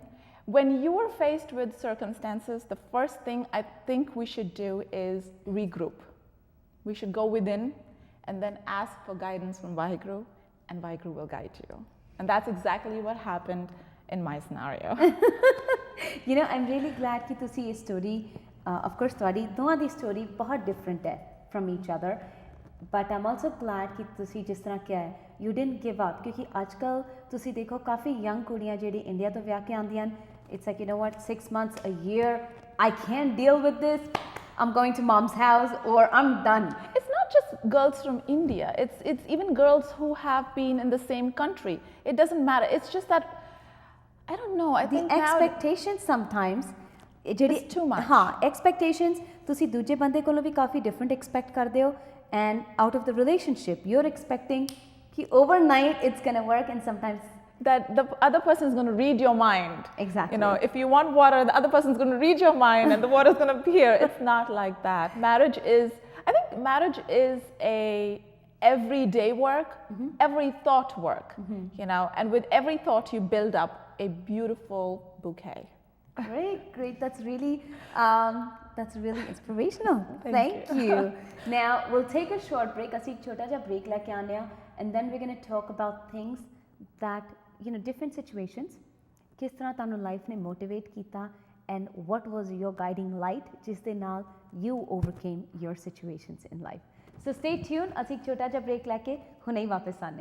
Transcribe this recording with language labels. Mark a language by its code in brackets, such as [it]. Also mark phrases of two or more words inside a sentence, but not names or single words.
[en] When you are faced with circumstances, the first thing I think we should do is regroup. We should go within and then ask for guidance from Vaheguru, and Vaheguru will guide you. And that's exactly what happened in my scenario. I'm really glad that you see a story. Of course, [pa] ਤੁਹਾਡੀ ਦੋਵਾਂ ਦੀ story ਬਹੁਤ different ਹੈ [en] from each other, but I'm also glad [pa] ਕਿ ਤੁਸੀਂ ਜਿਸ ਤਰ੍ਹਾਂ ਕਿਹਾ ਹੈ, [en] you didn't give up, [pa] ਕਿਉਂਕਿ ਅੱਜਕੱਲ ਤੁਸੀਂ ਦੇਖੋ ਕਾਫੀ young ਕੁੜੀਆਂ ਜਿਹੜੀ ਇੰਡੀਆ ਤੋਂ ਵਿਆਹ ਕੇ ਆਉਂਦੀਆਂ ਹਨ, [en] it's like, 6 months, a year, I can't deal with this, I'm going to mom's house or I'm done. It's not just girls from India, it's even girls who have been in the same country. It doesn't matter, it's just that, I don't know, I think the expectations sometimes, it's too much. [pa] Expectations ਤੁਸੀਂ ਦੂਜੇ ਬੰਦੇ ਕੋਲੋਂ ਵੀ ਕਾਫੀ [en] different expect [pa] ਕਰਦੇ ਹੋ, [en] and out of the relationship you're expecting ਕਿ overnight it's going to work, and sometimes that the other person is going to read your mind. Exactly. If you want water, the other person is going to read your mind and the water is going to appear. It's not like that. I think marriage is a everyday work, every thought work, and with every thought you build up a beautiful bouquet. Great. That's really inspirational. Thank you. Now we'll take a short break. [pa] ਅਸੀਂ ਇੱਕ ਛੋਟਾ ਜਿਹਾ break ਲੈ ਕੇ ਆਉਂਦੇ ਹਾਂ, [en] and then we're going to talk about things that different situations, [pa] ਕਿਸ ਤਰ੍ਹਾਂ ਤੁਹਾਨੂੰ life ਨੇ motivate ਕੀਤਾ, [en] and what was your guiding light [pa] ਜਿਸ ਦੇ ਨਾਲ [en] you overcame your situations in life. So stay tuned. [pa] ਅਸੀਂ ਇੱਕ ਛੋਟਾ ਜਿਹਾ break ਲੈ ਕੇ ਹੁਣੇ ਹੀ ਵਾਪਸ ਆਉਂਦੇ ਹਾਂ.